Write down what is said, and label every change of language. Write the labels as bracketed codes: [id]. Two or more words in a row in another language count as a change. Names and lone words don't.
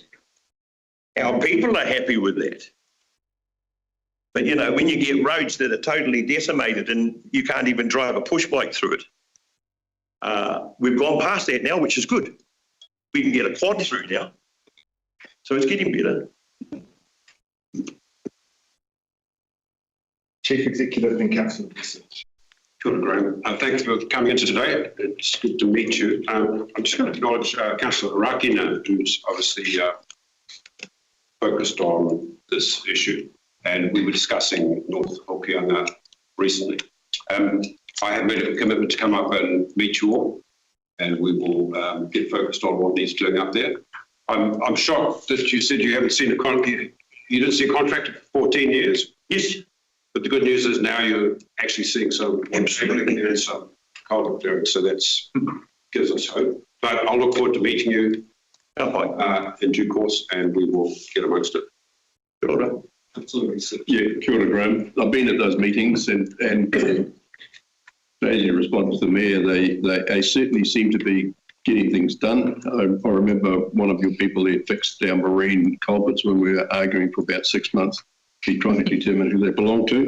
[en] Our people are happy with that. But you know, when you get roads that are totally decimated and you can't even drive a push bike through it, we've gone past that now, which is good. We can get a quad through now. So it's getting better. Chief Executive and Council Research. [mi] Kia ora, Graham. [en] Thanks for coming into today. It's good to meet you. I'm just going to acknowledge Councillor Rakina, who's obviously focused on this issue, and we were discussing North Hokianga recently. I have made a commitment to come up and meet you all, and we will get focused on what needs doing up there. I'm shocked that you said you haven't seen a contract. You didn't see a contractor for 14 years? Yes. But the good news is now you're actually seeing some Absolutely. and some culvert doing, so that's gives us hope. But I'll look forward to meeting you in due course, and we will get amongst it. [mi] Kia ora. [en] Absolutely. Yeah, [mi] kia ora, Graham. [en] I've been at those meetings and as you respond to the mayor, they certainly seem to be getting things done. I remember one of your people there fixed our marine culverts when we were arguing for about 6 months, trying to determine who they belong to.